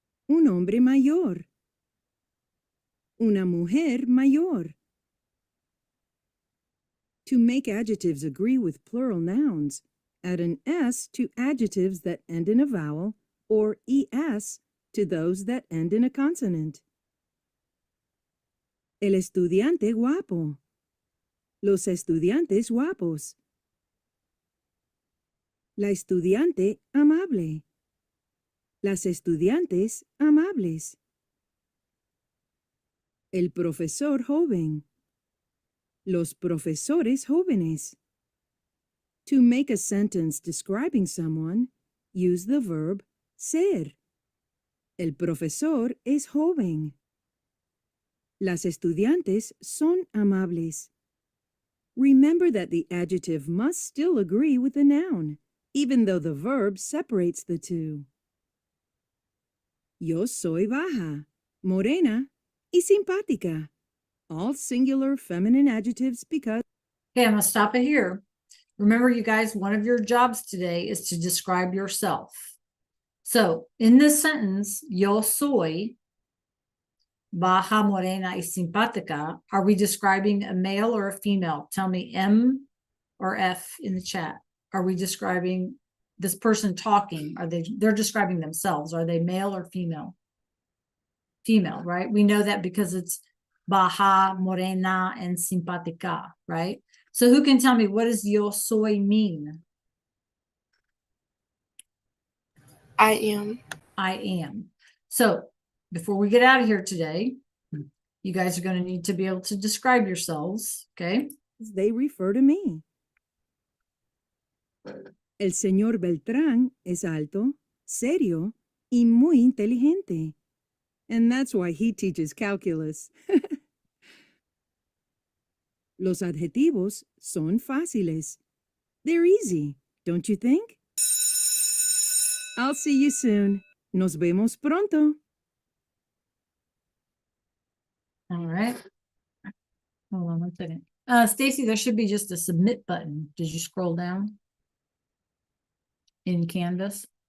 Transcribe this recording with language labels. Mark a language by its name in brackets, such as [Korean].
[Spanish] Un hombre mayor. Una mujer mayor. [English] To make adjectives agree with plural nouns, add an S to adjectives that end in a vowel or ES to those that end in a consonant. [Spanish] El estudiante guapo. Los estudiantes guapos. La estudiante amable. Las estudiantes amables. El profesor joven. Los profesores jóvenes. [English] To make a sentence describing someone, use the verb ser. [Spanish] El profesor es joven. Las estudiantes son amables. [English] Remember that the adjective must still agree with the noun, even though the verb separates the two. [Spanish] Yo soy baja, morena, y simpática. [English] All singular feminine adjectives because... Okay, I'm gonna stop it here. Remember, you guys, one of your jobs today is to describe yourself. So in this sentence, [Spanish] yo soy baja, morena, y simpática, [English] are we describing a male or a female? Tell me M or F in the chat. Are we describing this person talking? They're describing themselves. Are they male or female? Female, right? We know that because it's baja, morena, and simpática, right? So who can tell me, what does yo soy mean? I am. I am. So before we get out of here today, you guys are going to need to be able to describe yourselves, okay? they refer to me. [Spanish] El señor Beltrán es alto, serio, y muy inteligente. [English] And that's why he teaches calculus. [Spanish] Los adjetivos son fáciles. [English] They're easy, don't you think? I'll see you soon. [Spanish] Nos vemos pronto. [English] All right. Hold on one second. Stacy, there should be just a submit button. Did you scroll down in Canvas?